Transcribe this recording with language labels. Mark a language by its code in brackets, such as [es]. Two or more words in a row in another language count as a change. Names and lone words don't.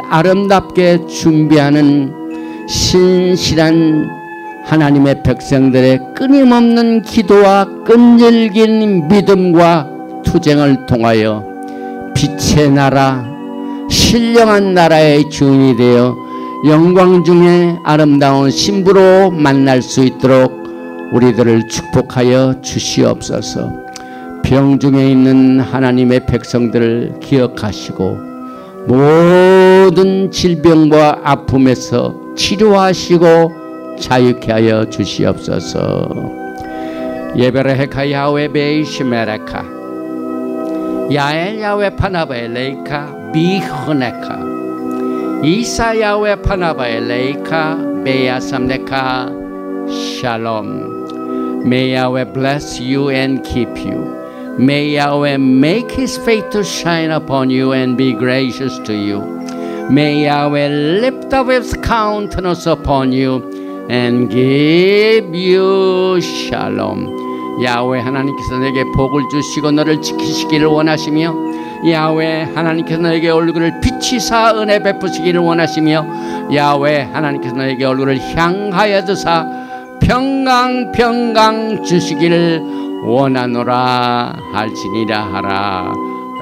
[ko] 아름답게 준비하는 신실한 하나님의 백성들의 끊임없는 기도와 끈질긴 믿음과 투쟁을 통하여 빛의 나라, 신령한 나라의 주인이 되어 영광 중에 아름다운 신부로 만날 수 있도록 우리들을 축복하여 주시옵소서. 병중에 있는 하나님의 백성들을 기억하시고 모든 질병과 아픔에서 치료하시고 자유케 하여 주시옵소서. [he] יברכך יהוה וישמרך יאר יהוה פניו אליך ויחנך ישא יהוה פניו אליך וישם לך שלום. [en] May Yahweh bless you and keep you. May Yahweh make His face to shine upon you and be gracious to you. May Yahweh lift up His countenance upon you and give you shalom. [ko] 야훼 하나님께서 내게 복을 주시고 너를 지키시기를 원하시며, 야훼 하나님께서 너에게 얼굴을 비치사 은혜 베푸시기를 원하시며, 야훼 하나님께서 너에게 얼굴을 향하여 드사 평강 주시기를 원하노라 할지니라 하라.